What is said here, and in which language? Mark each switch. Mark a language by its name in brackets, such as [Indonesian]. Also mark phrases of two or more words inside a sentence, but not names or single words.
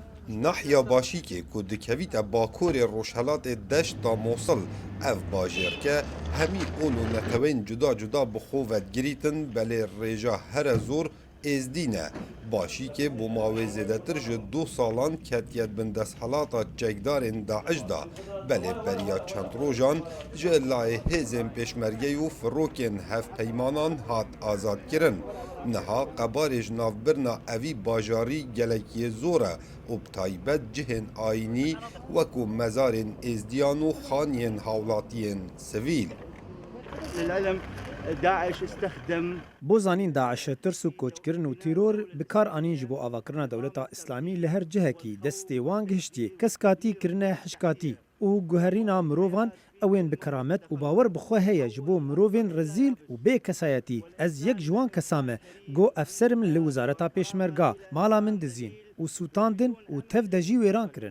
[Kurdish] ناحیا باشیکê ku dikevîte bakurê Rojhilatê deşta Mosul ev bajêr ke hemî ol û netewên cuda cuda bi xwe vedgirîtin belê rêja here zor êzdî ne. Başîkê bi mavê zêdetir ji 2 salan ketiye bin desthelata çekdarên Daeş da belê beriya çend rojan ji layê hêzên pêşmerge û firokên hevpeymanan hat azadkirin. Niha qebarê ji navbirina evî bajarî gelekî zor e û bi taybet cihên ayînî wekû mezarên êzdiyan û xaniyên hawlatiyên sivîl. [Arabic] للعلم داعش استخدم [Kurdish] بۆ زانین داعش ترس و کۆچکردن و تیرۆر بکار ئانین ji bo avakirina dewleta îslamî li her cihekî destê wan gihiştiye keskatî kirine hişkatî û guherîna mirovan ewên bi keramet û bawer bi xwe heye ji bo mirovên rezîl û bê kesayetî. Ez yek ji wan kesan me got efserim li wizareta pêşmerga mala min dizîn û sûtandin û tev de jî wêran kirin.